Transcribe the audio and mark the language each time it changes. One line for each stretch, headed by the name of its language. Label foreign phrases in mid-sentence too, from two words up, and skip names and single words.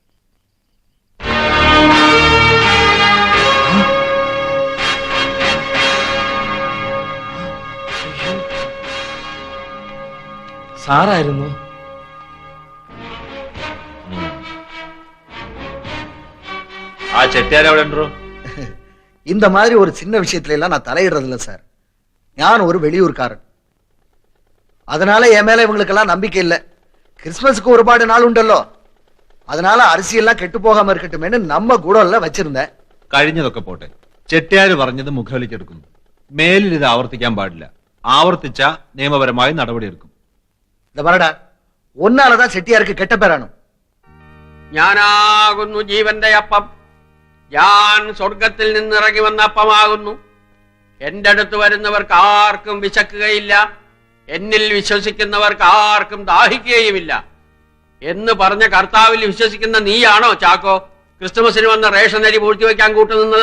Malayalam: സാറായിരുന്നു. ആ ചെട്ടിയാർ എവിടെ ഉണ്ടോ?
Tamil: இந்த மாதிரி ஒரு சின்ன விஷயத்துல எல்லாம் நான் தலையிடுறது இல்ல சார். நான் ஒரு வெளியூர்காரன். அதனால என் மேல இவங்களுக்கெல்லாம் நம்பிக்கை இல்ல. கிறிஸ்மஸுக்கு
Malayalam: ഒരുപാട് നാൾ ഉണ്ടല്ലോ.
Tamil: அதனால அரிசியெல்லாம் கெட்டு போகாம இருக்கட்டுமேன்னு நம்ம கூடல்ல வச்சிருந்தேன்.
Malayalam: കഴിഞ്ഞതൊക്കെ പോട്ടെ. ചെട്ടിയാര് പറഞ്ഞത് മുഖവിലിക്കെടുക്കുന്നു. മേലിൽ ഇത് ആവർത്തിക്കാൻ പാടില്ല. ആവർത്തിച്ച നിയമപരമായി നടപടിയെടുക്കും.
Tamil: இந்த வரடா, ஒன்னாலதான் செட்டியாருக்கு கெட்ட பேரானும்.
Malayalam: ഞാനാകുന്നു ജീവന്റെ അപ്പം. ഞാൻ സ്വർഗത്തിൽ നിന്നിറങ്ങി വന്ന അപ്പമാകുന്നു. എന്റെ അടുത്ത് വരുന്നവർക്ക് ആർക്കും വിശക്കുകയില്ല, എന്നിൽ വിശ്വസിക്കുന്നവർക്ക് ആർക്കും ദാഹിക്കുകയുമില്ല എന്ന് പറഞ്ഞ കർത്താവിൽ വിശ്വസിക്കുന്ന നീയാണോ ചാക്കോ ക്രിസ്തുമസിന് വന്ന റേഷൻ അരി പൂഴ്ത്തിവെക്കാൻ കൂട്ടുനിന്നത്?